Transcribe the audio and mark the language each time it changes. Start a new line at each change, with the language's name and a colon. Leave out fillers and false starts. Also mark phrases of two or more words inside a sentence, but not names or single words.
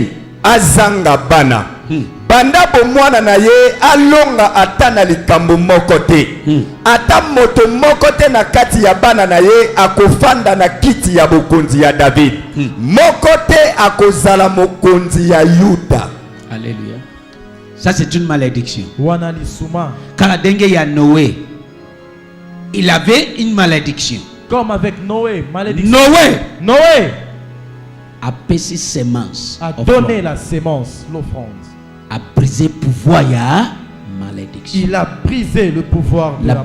Lingala: Azanga bana. Banda bomwana na ye alonga atana likambo moko te. Ata moto moko te na kati ya bana na ye akofanda na kiti ya bokonzi ya David. Moko te akozala mokonzi ya Yuda.
French: Alléluia. Ça c'est une malédiction.
Lingala: Wana lisuma. Kaladenge ya Noé.
French: Il avait une malédiction. Comme avec Noé, malédiction. Noé a payé semence. A donné la sémence, l'offrande. A brisé pouvoir ya malédiction. Il a brisé le pouvoir de